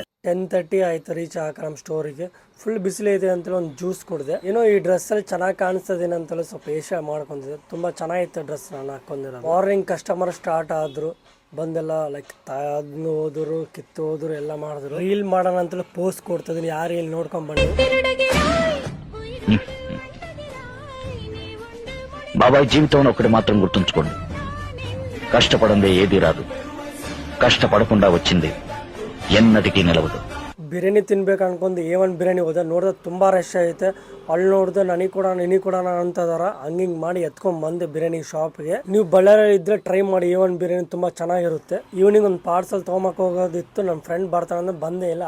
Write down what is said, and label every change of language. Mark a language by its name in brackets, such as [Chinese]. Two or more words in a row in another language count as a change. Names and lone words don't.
[Kannada] 10:30 ಆಯ್ತು ರೀಚ್ ಆಗ ನಮ್ಮ ಸ್ಟೋರಿಗೆ. ಫುಲ್ ಬಿಸಿಲು ಇದೆ ಅಂತೇಳಿ ಒಂದು ಜ್ಯೂಸ್ ಕುಡಿದೆ. ಏನೋ ಈ ಡ್ರೆಸ್ಸಲ್ಲಿ ಚೆನ್ನಾಗಿ ಕಾಣಿಸ್ತದೇನೆ ಅಂತೇಳಿ ಸ್ವಲ್ಪ ಏಷ್ಯಾ ಮಾಡ್ಕೊಂಡಿದ್ದೆ. ತುಂಬ ಚೆನ್ನಾಗಿತ್ತು ಡ್ರೆಸ್ ನಾನು ಹಾಕೊಂಡಿರೋದು. [English] morning customer start [Kannada] ಆದ್ರು, ಬಂದೆಲ್ಲ ಲೈಕ್ ತಾದ್ನು ಹೋದ್ರು, ಕಿತ್ತು ಹೋದ್ರು, ಎಲ್ಲ ಮಾಡಿದ್ರು. ರೀಲ್ ಮಾಡೋಣ ಅಂತೇಳಿ ಪೋಸ್ಟ್ ಕೊಡ್ತಿದ್ದೀನಿ, ಯಾರು ಇಲ್ಲಿ ನೋಡ್ಕೊಂಡ್ ಬನ್ನಿ. [Telugu] బాబాయ్ జీవితం ఒకటి మాత్రం గుర్తుంచుకోండి, కష్టపడందే ఏది రాదు, కష్టపడకుండా వచ్చింది ఎన్నటికీ నిలవదు. [Kannada] ಬಿರಿಯಾನಿ ತಿನ್ಬೇಕು ಅನ್ಕೊಂಡು A1 ಬಿರಿಯಾನಿ ಹೋದೆ. ನೋಡಿದ್ರೆ ತುಂಬಾ ರಶ್ ಐತೆ. ಅಲ್ಲಿ ನೋಡಿದ್ರೆ ನನಗೆ ಕೊಡೋಣ ಅಂತದಾರ. ಹಂಗಿಂಗ್ ಮಾಡಿ ಎತ್ಕೊಂಡ್ ಬಂದೆ ಬಿರಿಯಾನಿ ಶಾಪ್ಗೆ. ನೀವು ಬಳ್ಳಾರಿ ಇದ್ರೆ ಟ್ರೈ ಮಾಡಿ, A1 ಬಿರಿಯಾನಿ ತುಂಬಾ ಚೆನ್ನಾಗಿರುತ್ತೆ. ಈವ್ನಿಂಗ್ ಒಂದು ಪಾರ್ಸಲ್ ತಗೊಂಬಕ್ ಹೋಗೋದಿತ್ತು, ನನ್ನ ಫ್ರೆಂಡ್ ಬರ್ತಾನೆ ಅಂದ್ರೆ ಬಂದೇ ಇಲ್ಲ.